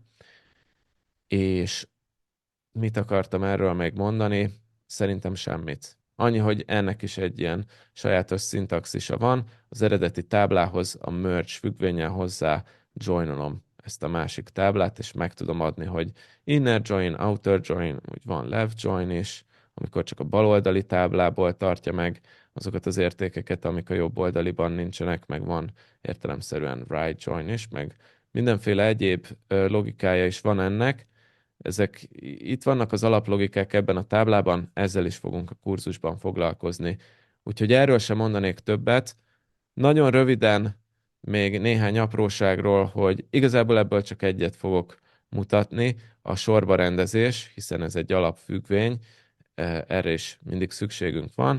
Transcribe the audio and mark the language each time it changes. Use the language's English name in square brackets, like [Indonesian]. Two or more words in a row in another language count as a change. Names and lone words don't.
[Hungarian] És mit akartam erről még mondani? Szerintem semmit. Annyi, hogy ennek is egy ilyen sajátos szintaxisa van. Az eredeti táblához a merge függvénnyel hozzá joinolom ezt a másik táblát, és meg tudom adni, hogy [English] inner join, outer join, [Hungarian] úgy van [English] left join [Hungarian] is, amikor csak a baloldali táblából tartja meg azokat az értékeket, amik a jobb oldaliban nincsenek, meg van értelemszerűen [English] right join [Hungarian] is, meg mindenféle egyéb logikája is van ennek. Itt vannak az alaplogikák ebben a táblában, ezzel is fogunk a kurzusban foglalkozni. Úgyhogy erről sem mondanék többet. Nagyon röviden még néhány apróságról, hogy igazából ebből csak egyet fogok mutatni, a sorba rendezés, hiszen ez egy alapfüggvény, erre is mindig szükségünk van.